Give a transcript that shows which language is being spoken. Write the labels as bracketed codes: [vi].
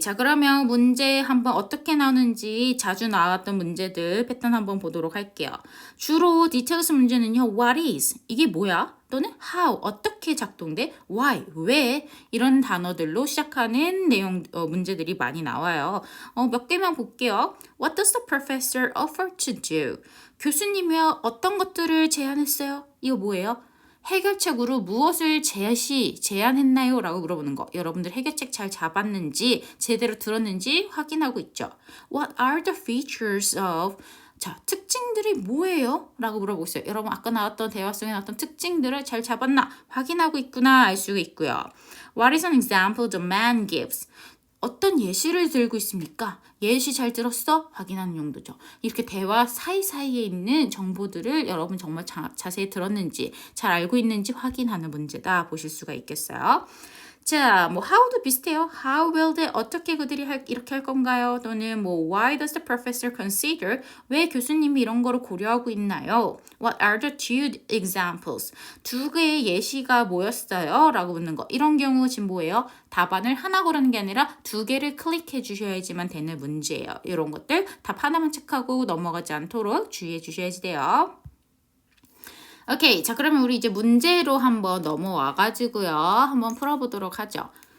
[ko] 자, 그러면 문제 한번 어떻게 나오는지 자주 나왔던 문제들 패턴 한번 보도록 할게요. 주로 디테일스 문제는요. [en] What is? [ko] 이게 뭐야? 또는 how? 어떻게 작동돼? Why? 왜? 이런 단어들로 시작하는 내용 문제들이 많이 나와요. 몇 개만 볼게요. [en] What does the professor offer to do? [ko] 교수님이 어떤 것들을 제안했어요? 이거 뭐예요? 해결책으로 무엇을 제안했나요? 라고 물어보는 거. 여러분들 해결책 잘 잡았는지 제대로 들었는지 확인하고 있죠. [en] What are the features of [ko] 자, 특징들이 뭐예요? 라고 물어보고 있어요. 여러분 아까 나왔던 대화 속에 나왔던 특징들을 잘 잡았나? 확인하고 있구나 알 수 있고요. [en] What is an example the man gives? [ko] 어떤 예시를 들고 있습니까? 예시 잘 들었어? 확인하는 용도죠. 이렇게 대화 사이사이에 있는 정보들을 여러분 정말 자세히 들었는지 잘 알고 있는지 확인하는 문제다 보실 수가 있겠어요. 자, 뭐 how도 비슷해요. [en] How will they [ko] 어떻게 그들이 이렇게 할 건가요? 또는 뭐 [en] why does the professor consider [ko] 왜 교수님이 이런 거를 고려하고 있나요? [en] What are the two examples? [ko] 두 개의 예시가 뭐였어요? 라고 묻는 거. 이런 경우 지금 뭐예요? 답안을 하나 고르는 게 아니라 두 개를 클릭해 주셔야지만 되는 문제예요. 이런 것들 답 하나만 체크하고 넘어가지 않도록 주의해 주셔야지 돼요. 오케이. 자, 그러면 우리 이제 문제로 한번 넘어와가지고요. 한번 풀어보도록 하죠.